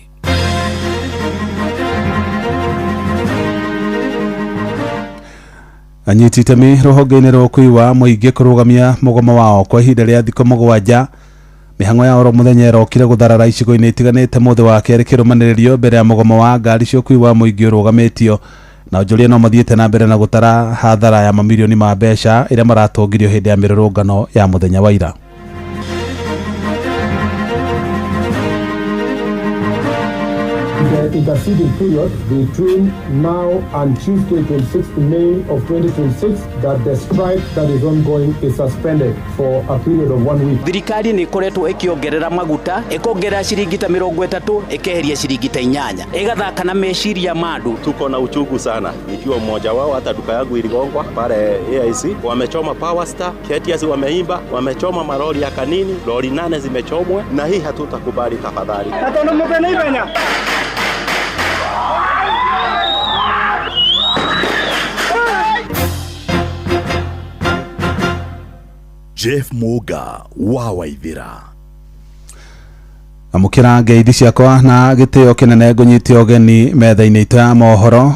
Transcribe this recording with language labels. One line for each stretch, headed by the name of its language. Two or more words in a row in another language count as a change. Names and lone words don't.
Kikuyu: Anyiti itemi ruhonge-inĩ rwa ũkui wa mũingĩ kũrũgamia mũgomo wao kwa ihinda rĩa thikũ mũgwanja. Mĩhang'o ya oro mũthenya ĩrokire gũtharara icigo-inĩ itiganĩte mũthĩ wa kerĩ kĩrũmanĩrĩrio mbere ya mũgomo wa ngari cia ũkui wa mũingĩ ũrũgamĩtio, na onjoria no mathiĩte na mbere na gũtara hathara ya mamirioni ma mbeca ĩrĩa maratongirio hĩndĩ ya mĩrũrũngano ya mũthenya wa ira.
English: The interceding period between now and Tuesday 26th May of 2026 that the strike that is ongoing is suspended for a period of 1 week. Thirikari nĩ ikoretwo ĩkĩongerera maguta, ĩkongerera ciringi ta 30, ĩkeheria ciringi ta 8, ĩgathaka na meciria ma andũ.
Swahili: Tuko na uchungu sana, ikiwa mmoja wao hata duka yangu iligongwa pale AIC, wamechoma Power Star, KTS wameimba, wamechoma maroli ya Kanini, lori 8 zimechomwa, na hii hatutakubali tafadhali.
Kikuyu: Jeff Muga wa Waithira. Amukira ngeithi ciakwa na gĩtĩo kĩnene ngũnyite ũgeni metha-inĩ itũ ya mohoro.